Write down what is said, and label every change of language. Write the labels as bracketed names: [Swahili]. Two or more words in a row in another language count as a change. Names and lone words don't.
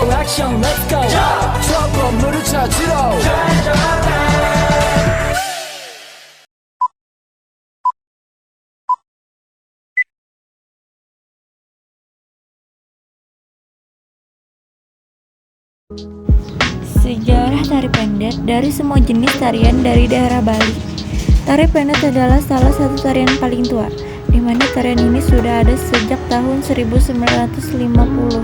[Korean] 액션 [English] let's go [Korean] 저 건물을 찾으러 [Indonesian] Sejarah tari pendet. Dari semua jenis tarian dari daerah Bali, tari pendet adalah salah satu tarian paling tua, di mana tarian ini sudah ada sejak tahun 1950.